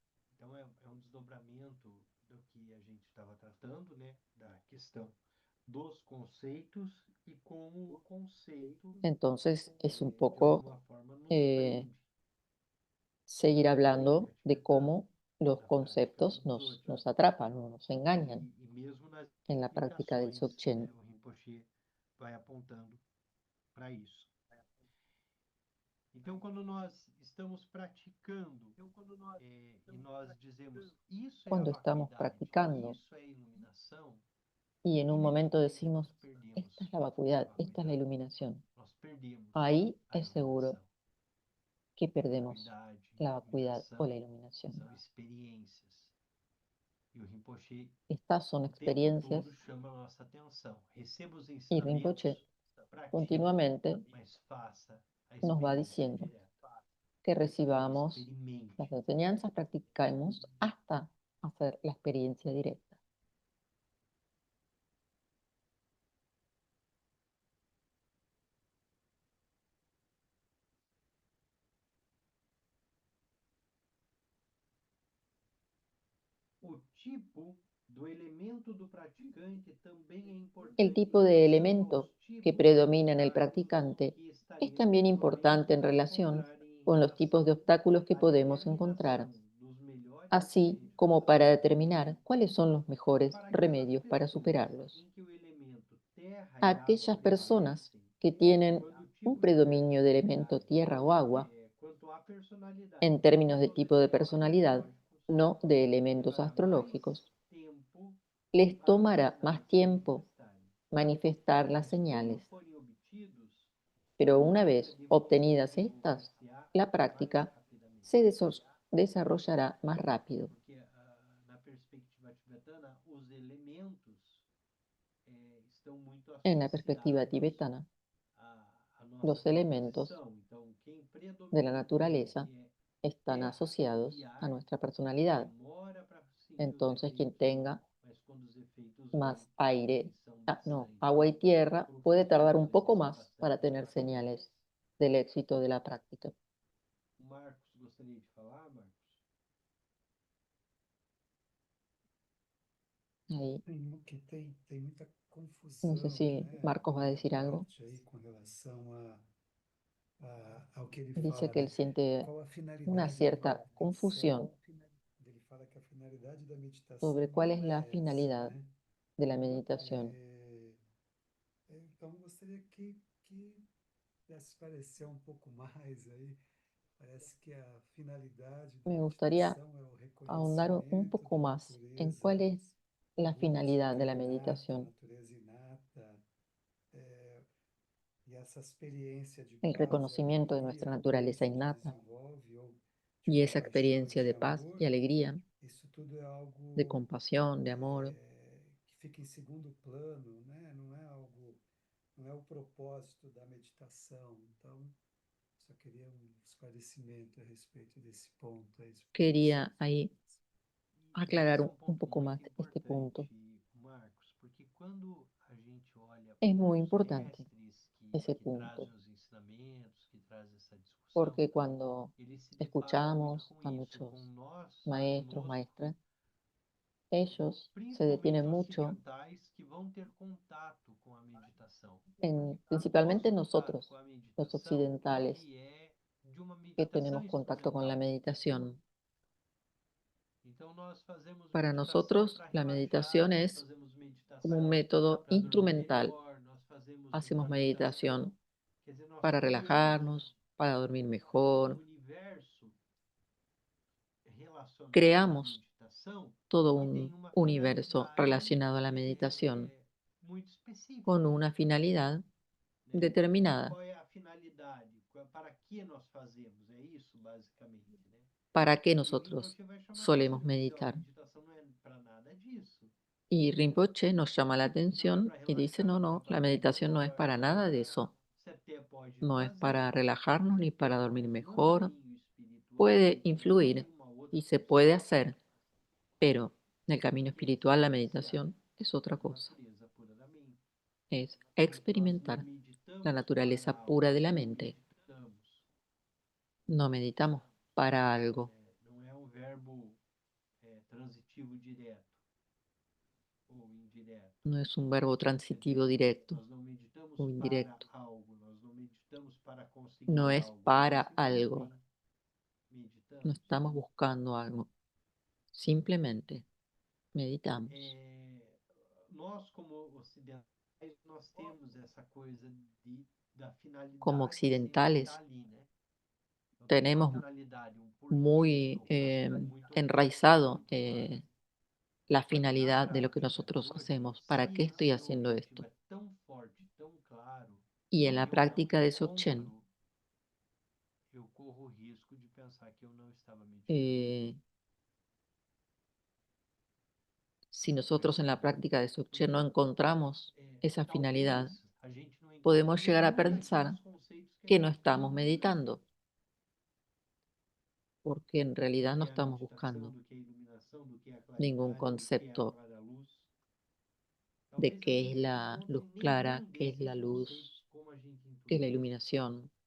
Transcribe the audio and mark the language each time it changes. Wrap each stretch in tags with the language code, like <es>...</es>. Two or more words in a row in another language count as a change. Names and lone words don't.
<es>Entonces es un poco seguir hablando de cómo los conceptos nos atrapan o nos engañan en la práctica del Dzogchen.</es> <pt>Então, quando nós estamos praticando e nós dizemos isso é a</pt> <es>Cuando estamos</es> <pt>vacuidade,</pt> <es>practicando</es> <pt>isso é iluminação,</pt> <es>y en un momento decimos,</es> <pt>nós perdemos</pt> <es>esta es la</es> <pt>a</pt> <es>vacuidad, esta es la</es> <pt>vacuidade,</pt> <es>iluminación,</es> <pt>nós perdemos</pt> <es>ahí</es> <pt>a</pt> <es>es seguro</es> <pt>iluminação.</pt> <es>que perdemos</es> <pt>vacuidade,</pt> <es>la vacuidad o la</es> <pt>iluminação,</pt> <es>iluminación.</es> <pt>são experiências. E o Rinpoche</pt> <es>Estas son</es> <pt>o tempo</pt> <es>experiencias</es> <pt>todo chama a nossa atenção. Receba os</pt> <es>y Rinpoche</es> <pt>ensinamentos, pratique,</pt> <es>continuamente</es> <pt>mas faça a</pt> <es>nos va</es> <pt>experiência</pt> <es>diciendo</es> <pt>direta.</pt> <es>que recibamos</es> <pt>Experimente.</pt> <es>las enseñanzas, practicamos hasta hacer la experiencia directa.</es> <pt>O tipo do elemento do praticante também é</pt> <es>El</es> <pt>importante em</pt> <es>tipo de</es> <pt>relação</pt> <es>elemento</es> <pt>aos</pt> <es>que</es> <pt>tipos de</pt> <es>predomina en el</es> <pt>obstáculos</pt> <es>practicante</es> <pt>que</pt> <es>es</es> <pt>estaremos</pt> <es>también importante en</es> <pt>provavelmente a</pt> <es>relación</es> <pt>encontrar em</pt> <es>con los tipos</es> <pt>relação</pt> <es>de obstáculos que</es> <pt>à</pt> <es>podemos encontrar,</es> <pt>determinação dos melhores</pt> <es>así como para determinar cuáles son los mejores</es> <pt>para aquelas</pt> <es>remedios para</es> <pt>pessoas</pt> <es>superarlos.</es> <pt>em que o elemento terra</pt> <es>A</es> <pt>e água</pt> <es>aquellas personas</es> <pt>prevalecem,</pt> <es>que tienen</es> <pt>quando o</pt> <es>un</es> <pt>tipo de</pt> <es>predominio de elemento</es> <pt>personalidade,</pt> <es>tierra o agua,</es> <pt>quanto à personalidade,</pt> <es>en</es> <pt>não</pt> <es>términos de</es> <pt>quanto aos</pt> <es>tipo de</es> <pt>elementos</pt> <es>personalidad,</es> <pt>astrológicos,</pt> <es>no de elementos</es> <pt>levará mais</pt> <es>astrológicos,</es> <pt>tempo</pt> <es>les</es> <pt>para os</pt> <es>tomará más</es> <pt>sinais se</pt> <es>tiempo</es> <pt>manifestarem.</pt> <es>manifestar las</es> <pt>Mas quando</pt> <es>señales.</es> <pt>forem obtidos,</pt> <es>Pero</es> <pt>a</pt> <es>una</es> <pt>prática</pt> <es>vez obtenidas estas,</es> <pt>desenvolver-se-á</pt> <es>la</es> <pt>mais</pt> <es>práctica</es> <pt>rapidamente.</pt> <es>se desarrollará más rápido.</es> <pt>Porque na perspectiva tibetana, os elementos estão muito</pt> <es>En la perspectiva</es> <pt>associados</pt> <es>tibetana,</es> <pt>à nossa</pt> <es>los elementos</es> <pt>composição. Então, quem</pt> <es>de la</es> <pt>predominantemente</pt> <es>naturaleza</es> <pt>é</pt> <es>están</es> <pt>terra e</pt> <es>asociados a</es> <pt>ar,</pt> <es>nuestra personalidad.</es> <pt>demora para sentir os</pt> <es>Entonces, quien</es> <pt>efeitos,</pt> <es>tenga</es> <pt>mas quando os efeitos vêm,</pt> <es>más aire,</es> <pt>eles são bastante</pt> <es>agua y tierra, puede tardar un poco</es> <pt>profundos,</pt> <es>más para</es> <pt>bastante</pt> <es>tener</es> <pt>impactantes.</pt> <es>señales del éxito de la práctica.</es> <pt>O Marcos gostaria de falar, Marcos?</pt> <es>Ahí,</es> <pt>Que tem muita</pt> <es>no sé</es> <pt>confusão,</pt> <es>si</es> <pt>né,</pt> <es>Marcos va a</es> <pt>da</pt> <es>decir algo.</es> <pt>parte aí com relação ao que ele</pt> <es>Dice</es> <pt>fala,</pt> <es>que</es> <pt>né?</pt> <es>él siente</es> <pt>Qual a</pt> <es>una</es> <pt>finalidade da</pt> <es>cierta</es> <pt>meditação?</pt> <es>confusión</es> <pt>Ele fala que a finalidade da meditação</pt> <es>sobre cuál es</es> <pt>não</pt> <es>la</es> <pt>é essa,</pt> <es>finalidad</es> <pt>né?</pt> <es>de la meditación.</es> <pt>Então, gostaria que pudesse esclarecer um pouco mais aí. Parece que a finalidade da</pt> <es>Me gustaría</es> <pt>meditação é o</pt> <es>ahondar un</es> <pt>reconhecimento</pt> <es>poco</es> <pt>da</pt> <es>más en</es> <pt>natureza</pt> <es>cuál es la finalidad de</es> <pt>búdica</pt> <es>la</es> <pt>inata,</pt> <es>meditación,</es> <pt>natureza inata, e essa experiência de</pt> <es>el</es> <pt>paz e</pt> <es>reconocimiento de</es> <pt>alegria</pt> <es>nuestra naturaleza</es> <pt>que a gente</pt> <es>innata</es> <pt>desenvolve, ou de</pt> <es>y esa</es> <pt>compaixão e</pt> <es>experiencia</es> <pt>de</pt> <es>de paz</es> <pt>amor,</pt> <es>y alegría,</es> <pt>isso tudo é</pt> <es>de</es> <pt>algo</pt> <es>compasión, de amor,</es> <pt>que fica em segundo plano, né? Não é algo, não é o propósito da meditação. Então, só queria um esclarecimento a respeito desse ponto aí, se pudesse.</pt> <es>quería ahí</es> <pt>E esse</pt> <es>aclarar</es> <pt>é um</pt> <es>un</es> <pt>ponto</pt> <es>poco más</es> <pt>muito</pt> <es>este punto.</es> <pt>importante, Marcos, porque quando a gente olha</pt> <es>Es</es> <pt>para</pt> <es>muy</es> <pt>os</pt> <es>importante</es> <pt>mestres</pt> <es>ese</es> <pt>que</pt> <es>punto,</es> <pt>trazem os ensinamentos, que trazem essa discussão,</pt> <es>porque cuando</es> <pt>eles se deparam muito</pt> <es>escuchamos</es> <pt>com</pt> <es>a</es> <pt>isso,</pt> <es>muchos</es> <pt>com nós,</pt> <es>maestros,</es> <pt>conosco,</pt> <es>maestras, ellos se detienen</es> <pt>principalmente</pt> <es>mucho</es> <pt>ocidentais que vão ter contato com a meditação.</pt> <es>en,</es> <pt>O nosso</pt> <es>principalmente</es> <pt>contato</pt> <es>nosotros,</es> <pt>com a</pt> <es>los</es> <pt>meditação,</pt> <es>occidentales,</es> <pt>ele é de uma</pt> <es>que</es> <pt>meditação</pt> <es>tenemos contacto con la</es> <pt>instrumental.</pt> <es>meditación.</es> <pt>Então nós fazemos</pt> <es>Para</es> <pt>meditação</pt> <es>nosotros,</es> <pt>para</pt> <es>la</es> <pt>relaxar,</pt> <es>meditación</es> <pt>nós</pt> <es>es</es> <pt>fazemos</pt> <es>como un</es> <pt>meditação</pt> <es>método</es> <pt>para dormir</pt> <es>instrumental.</es> <pt>melhor, nós fazemos</pt> <es>Hacemos</es> <pt>uma meditação.</pt> <es>meditación</es> <pt>Quer dizer, nós</pt> <es>para</es> <pt>criamos</pt> <es>relajarnos, para dormir</es> <pt>um</pt> <es>mejor.</es> <pt>universo relacionado à</pt> <es>Creamos</es> <pt>meditação</pt> <es>todo</es> <pt>que tem</pt> <es>un</es> <pt>uma</pt> <es>universo</es> <pt>finalidade</pt> <es>relacionado a la meditación</es> <pt>muito</pt> <es>con</es> <pt>específica,</pt> <es>una finalidad</es> <pt>né?</pt> <es>determinada.</es> <pt>Qual é a finalidade? Para que nós fazemos? É isso, basicamente, né?</pt> <es>¿Para qué</es> <pt>E o</pt> <es>nosotros</es> <pt>Rinpoche vai chamar</pt> <es>solemos</es> <pt>atenção, vai dizer, ó, a</pt> <es>meditar?</es> <pt>meditação não é para nada disso.</pt> <es>Y Rinpoche nos llama la</es> <pt>Não é</pt> <es>atención</es> <pt>para</pt> <es>y dice,</es> <pt>relaxar,</pt> <es>no,</es> <pt>não é</pt> <es>no,</es> <pt>para</pt> <es>la</es> <pt>dormir</pt> <es>meditación no es</es> <pt>melhor,</pt> <es>para</es> <pt>não é</pt> <es>nada de</es> <pt>para...</pt> <es>eso.</es> <pt>Você até pode</pt> <es>No es para</es> <pt>fazer,</pt> <es>relajarnos ni para dormir</es> <pt>mas no</pt> <es>mejor.</es> <pt>caminho espiritual,</pt> <es>Puede</es> <pt>meditação</pt> <es>influir</es> <pt>tem uma outra</pt> <es>y se</es> <pt>função,</pt> <es>puede hacer, pero en el camino</es> <pt>que é</pt> <es>espiritual la</es> <pt>experienciar</pt> <es>meditación es otra</es> <pt>a</pt> <es>cosa.</es> <pt>natureza pura da mente.</pt> <es>Es</es> <pt>Mas nós não</pt> <es>experimentar la</es> <pt>meditamos para</pt> <es>naturaleza</es> <pt>algo,</pt> <es>pura de la</es> <pt>não</pt> <es>mente.</es> <pt>meditamos.</pt> <es>No meditamos para algo.</es> <pt>Não é um verbo transitivo direto ou indireto.</pt> <es>No es un verbo</es> <pt>Quer dizer,</pt> <es>transitivo directo</es> <pt>nós não meditamos</pt> <es>o</es> <pt>para</pt> <es>indirecto.</es> <pt>algo, nós não meditamos para</pt> <es>No</es> <pt>conseguir</pt> <es>es</es> <pt>algo, nós</pt> <es>para algo.</es> <pt>simplesmente</pt> <es>No</es> <pt>meditamos.</pt> <es>estamos buscando algo. Simplemente meditamos.</es> <pt>Nós, como ocidentais, nós temos essa coisa da</pt> <es>Como</es> <pt>finalidade sempre estar</pt> <es>occidentales</es> <pt>ali, né? Então tem uma</pt> <es>tenemos</es> <pt>finalidade, um porquê,</pt> <es>muy</es> <pt>alguma coisa muito</pt> <es>enraizado</es> <pt>pontual.</pt> <es>la</es> <pt>Mas na</pt> <es>finalidad de lo que</es> <pt>prática,</pt> <es>nosotros</es> <pt>hoje,</pt> <es>hacemos. ¿Para</es> <pt>se</pt> <es>qué estoy</es> <pt>esse</pt> <es>haciendo</es> <pt>objetivo</pt> <es>esto?</es> <pt>é tão forte, tão claro,</pt> <es>Y en la</es> <pt>e eu não</pt> <es>práctica de Dzogchen</es> <pt>encontro, eu corro o risco</pt> <es>Eh, si nosotros en la práctica de Dzogchen no encontramos esa finalidad, podemos llegar a pensar que no estamos meditando, porque en realidad no estamos buscando ningún concepto de qué es la luz clara, qué es la luz, qué es la iluminación.</es>